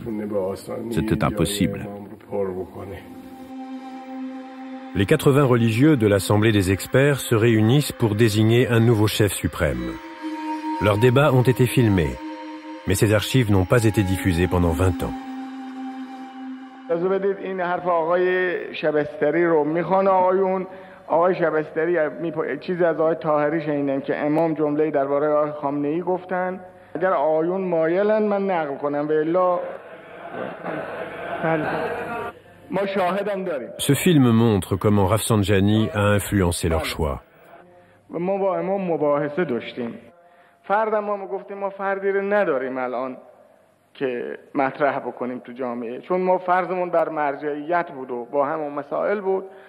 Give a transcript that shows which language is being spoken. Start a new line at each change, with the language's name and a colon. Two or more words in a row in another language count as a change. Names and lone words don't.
French: C'était impossible. Les 80 religieux de l'Assemblée des experts se réunissent pour désigner un nouveau chef suprême. Leurs débats ont été filmés. Mais ces archives n'ont pas été diffusées pendant 20 ans.
Persian: آقای شبستری چیزی از آقای طاهری شنیدم که امام جمله‌ای درباره آقای خامنه‌ای گفتن اگر آقایون مایلن من نقل کنم و الا ما شاهدم داریم.
French: Ce film montre comment Rafsanjani a influencé leur choix.
Persian: ما با امام مباحثه داشتیم. فردم ما گفتیم ما فردی رو نداریم الان که مطرح بکنیم تو جامعه چون ما فرضمون بر مرجعیت بود و با همون مسائل بود.